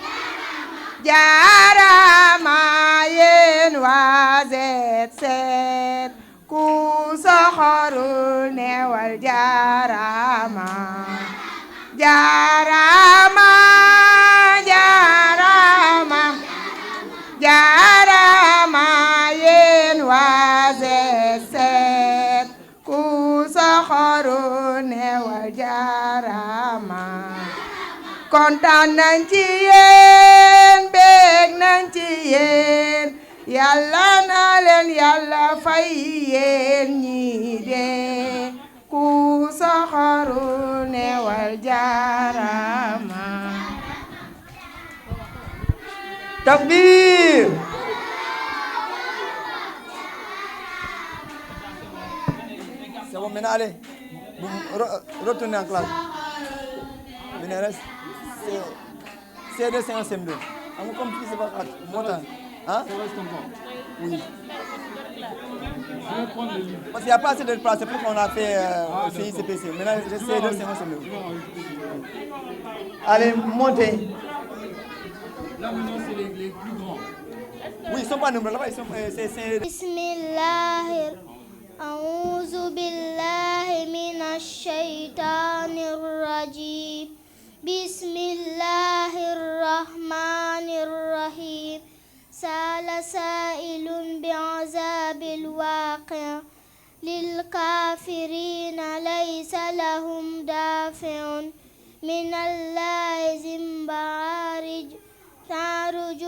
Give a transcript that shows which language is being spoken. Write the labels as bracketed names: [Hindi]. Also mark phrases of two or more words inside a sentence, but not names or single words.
[Wolof] jarama, yen waa Z7 ku soxorul newal jarama, jarama, jarama, jarama, yen waa Z7 ku soxorul newal jarama. Kontaan nañ ci yéen, bég nañ ci yéen, yàlla na leen yàlla fay yéen ñi de ku soxorul newal jarama. Takbir! [French] C'est bon, maintenant allez, retournez en classe. Venez, reste. C2, c'est un CM2. Comme si c'est pas grave. Montant. Hein? Oui. Parce qu'il n'y a pas assez de place, c'est pour qu'on a fait CICPC. Maintenant, C2, c'est un CM2. Allez, montez. Là, maintenant, c'est les plus grands. Oui, ils ne sont pas nombreux. Là-bas, ils sont... c'est... [Arabic] Bismillahir أعوذ بالله من الشيطان الرجيم بسم الله الرحمن الرحيم سأل سائل بعذاب الواقع للكافرين ليس لهم دافع من الله ذي المعارج تعرج